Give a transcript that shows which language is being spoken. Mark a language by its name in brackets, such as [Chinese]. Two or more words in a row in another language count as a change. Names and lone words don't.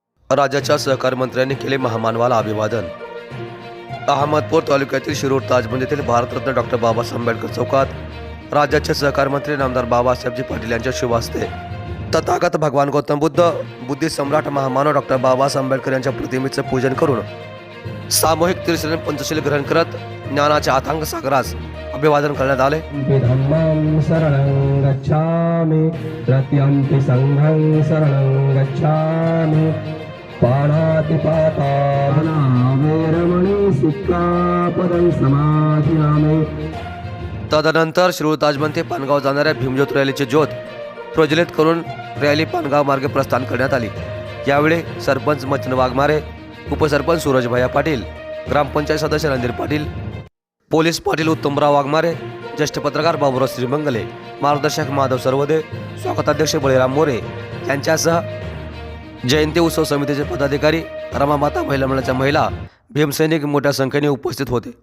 [Marathi] राज्याच्या सहकार मंत्र्यांनी केले महामानवाला अभिवादन। अहमदपूर तालुक्यातील शिरूर ताजबंद येथील भारतरत्न डॉक्टर बाबासाहेब आंबेडकर चौकात राज्याचे सहकार मंत्री नामदार बाबासाहेबजी पाटील यांच्या शुभ हस्ते तथागत भगवान गौतम बुद्धी सम्राट महामानव डॉक्टर बाबासाहेब आंबेडकर यांच्या प्रतिमेचे पूजन करून सामूहिक त्रिशरण पंचशील ग्रहण करत ज्ञानाच्या अथांग सागरास अभिवादन करण्यात आले। [Pali] धम्मं शरणं गच्छामि तृतीयंपि संघं शरणं गच्छामि पाणातिपाता वेरमणि सिक्खापदं समाधियामि। [Marathi] तदनंतर शिरूर ताजबंद ते पानगाव जाणाऱ्या भीमज्योत रॅलीची ज्योत प्रज्वलित करून रॅली पानगाव मार्गे प्रस्थान करण्यात आली। यावेळी सरपंच मच्छिंद्र वाघमारे, उपसरपंच सूरज भैया पाटील, ग्रामपंचायत सदस्य रणधीर पाटील, पोलीस पाटील उत्तमराव वाघमारे, ज्येष्ठ पत्रकार बाबूराव श्रीमंगले, मार्गदर्शक माधव सर्वदे, स्वागताध्यक्ष बळीराम मोरे यांच्यासह जयंती उत्सव समितीचे पदाधिकारी, रमामाता महिला मंडळाच्या महिला, भीमसैनिक मोठ्या संख्येने उपस्थित होते।